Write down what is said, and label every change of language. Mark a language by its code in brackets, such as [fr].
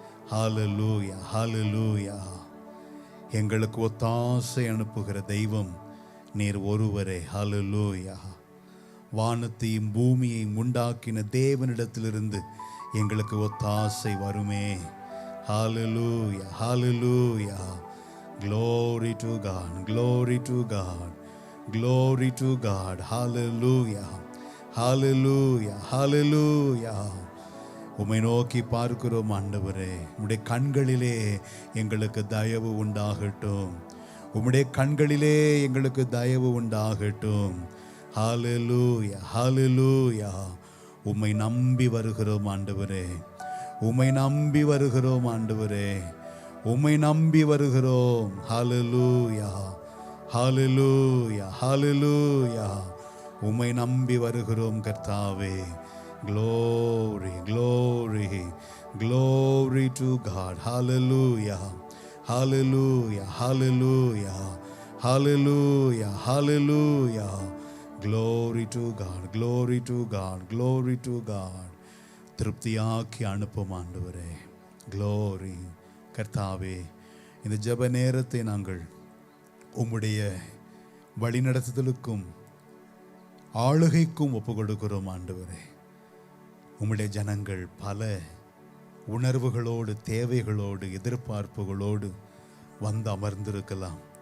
[ta] ஹல்லேலூயா, ஹல்லேலூயா. எங்களுக்கு ஒத்தாசை அனுப்புகிற தெய்வம் நீர் ஒருவரே. ஹல்லேலூயா. வானத்தையும் பூமியையும் உண்டாக்கின தேவனிடத்திலிருந்து எங்களுக்கு ஒத்தாசை வருமே. ஹல்லேலூயா, ஹல்லேலூயா. [en] Glory to God, glory to God, glory to God. Hallelujah, hallelujah, hallelujah. [ta] உம்மை நோக்கி பார்க்கிறோம் ஆண்டவரே. உம்முடைய கண்களிலே எங்களுக்கு தயவு உண்டாகட்டும், உம்முடைய கண்களிலே எங்களுக்கு தயவு உண்டாகட்டும். ஹல்லேலூயா, ஹல்லேலூயா. உம்மை நம்பி வருகிறோம் ஆண்டவரே, உம்மை நம்பி வருகிறோம் ஆண்டவரே, உம்மை நம்பி வருகிறோம். ஹல்லேலூயா, ஹல்லேலூயா, ஹல்லேலூயா. உம்மை நம்பி வருகிறோம் கர்த்தாவே. [en] Glory, glory, glory to God. Hallelujah, hallelujah, hallelujah, hallelujah, hallelujah. Glory to God, glory to God, glory to God. [ta] திருப்தியாக்கி அனுப்பும் ஆண்டவரே. Glory. கர்த்தாவே, இந்த ஜெப நேரத்தை நாங்கள் உம்முடைய வழிநடத்துதலுக்கும் ஆளுகைக்கும் ஒப்பு கொடுக்கிறோம் ஆண்டவரே. உம்முடைய ஜனங்கள் பல உணர்வுகளோடு, தேவைகளோடு, எதிர்பார்ப்புகளோடு வந்து அமர்ந்திருக்கலாம்.